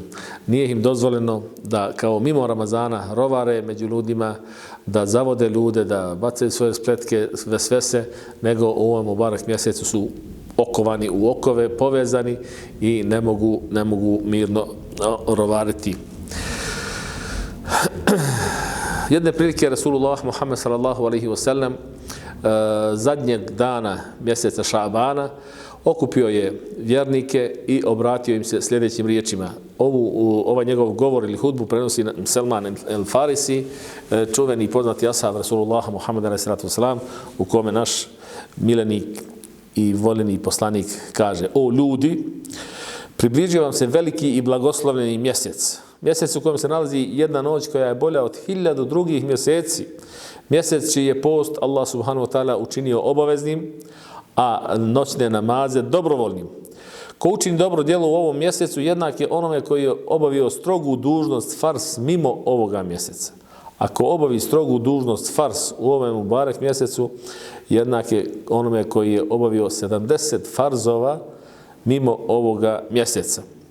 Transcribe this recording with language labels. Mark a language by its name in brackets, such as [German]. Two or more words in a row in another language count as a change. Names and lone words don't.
[Bosnian] Nije im dozvoljeno da kao mimo Ramazana rovare među ljudima, da zavode ljude, da bacaju svoje spletke, vesvese, nego u ovom mubarek mjesecu su okovani u okove, povezani i ne mogu mirno rovariti. Jedne prilike Rasulullah Muhammed [Arabic] صلى الله عليه وسلم [Bosnian] zadnjeg dana mjeseca Šabana okupio je vjernike i obratio im se sljedećim riječima. Ovaj njegov govor ili hudbu prenosi Selman el-Farisi, čuveni i poznati ashab Rasulullah Muhammed [Arabic] عليه الصلاة والسلام, [Bosnian] u kome naš milenik i voljeni poslanik kaže: o ljudi, približio vam se veliki i blagoslovljeni mjesec. Mjesec u kojem se nalazi jedna noć koja je bolja od 1000 drugih mjeseci. Mjesec čiji je post Allah [Arabic] سبحانه وتعالى [Bosnian] učinio obaveznim, a noćne namaze dobrovoljnim. Ko učini dobro djelo u ovom mjesecu, jednak je onome koji je obavio strogu dužnost fars mimo ovoga mjeseca. Ako obavi strogu dužnost fars u ovom mubarek mjesecu, jednak je onome koji je obavio 70 farzova mimo ovoga mjeseca.